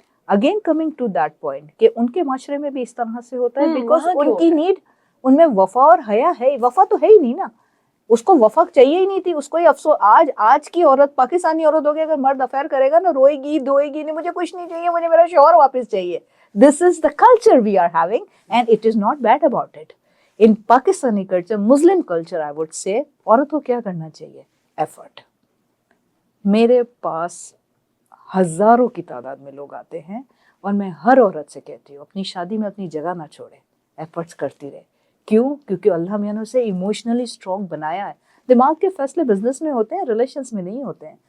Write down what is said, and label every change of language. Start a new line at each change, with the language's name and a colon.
English: again coming to that point
Urdu: کہ ان کے معاشرے میں بھی اس طرح سے ہوتا ہے
English: because
Urdu: ان کی نیڈ, ان میں وفا اور حیا ہے. وفا تو ہے ہی نہیں نا, اس کو وفا چاہیے ہی نہیں تھی. اس کو یہ افسوس, آج کی عورت, پاکستانی عورت ہوگی, اگر مرد افیئر کرے گا نا روئے گی دھوئے گی, نہیں مجھے کچھ نہیں چاہیے, مجھے میرا شوہر واپس چاہیے.
English: This is the culture we are having and it is not bad about it. In Pakistani culture,
Urdu: Muslim culture
English: I would say,
Urdu: عورت کو کیا کرنا چاہیے؟ ایفرٹ. میرے پاس ہزاروں کی تعداد میں لوگ آتے ہیں اور میں ہر عورت سے کہتی ہوں اپنی شادی میں اپنی جگہ نہ چھوڑے, ایفرٹس کرتی رہے. کیوں؟ کیونکہ اللہ میاں نے اسے ایموشنلی اسٹرانگ بنایا ہے. دماغ کے فیصلے بزنس میں ہوتے ہیں, ریلیشنز میں نہیں ہوتے ہیں.